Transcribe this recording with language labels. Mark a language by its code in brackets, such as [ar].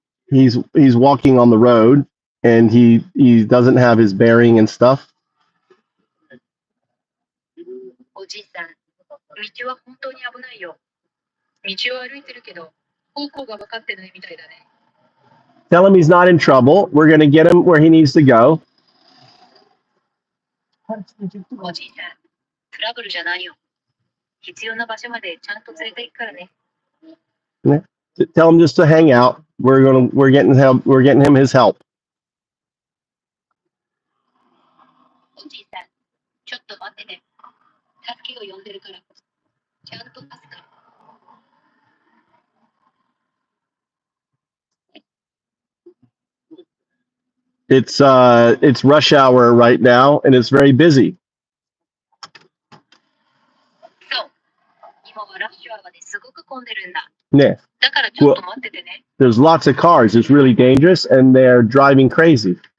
[en] He's walking on the road and he doesn't have his bearing and stuff. [ja] おじいさん、道は本当に危ないよ。道を歩いてるけど、方向が分かってないみたいだね。 [en] Tell him he's not in trouble. We're going to get him where he needs to go. [ja] おじいさん、トラブルじゃないよ。必要な場所までちゃんと連れて行くからね。 [en] Tell him just to hang out. We're getting him his help. [ja] おじいさん、ちょっと待ってね。助けを呼んでるから。ちゃんと助かる。 [en] It's rush hour right now and it's very busy. [ja] そう。今はラッシュアワーですごく混んでるんだ。ね。だからちょっと待っててね。 [en] There's lots of cars. It's really dangerous and they're driving crazy.